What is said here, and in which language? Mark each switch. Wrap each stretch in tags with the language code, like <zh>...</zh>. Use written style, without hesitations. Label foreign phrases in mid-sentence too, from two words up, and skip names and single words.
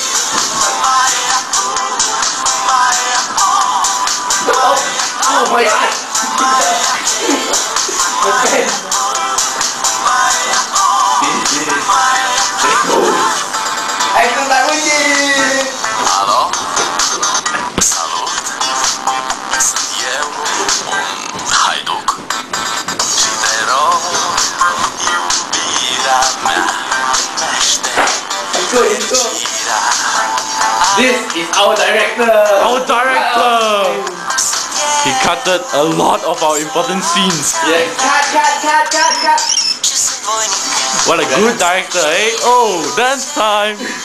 <en>Oh my god. Action by Wiki!</en> <ro>Halo? Salut? Sunt eu, un haiduc și te rog, iubirea mea primește iubirea.</ro> <en>This is our director! Our director! He cutted a lot of our important scenes. Yes. Cut! What a good director, eh? Oh, dance time!</en>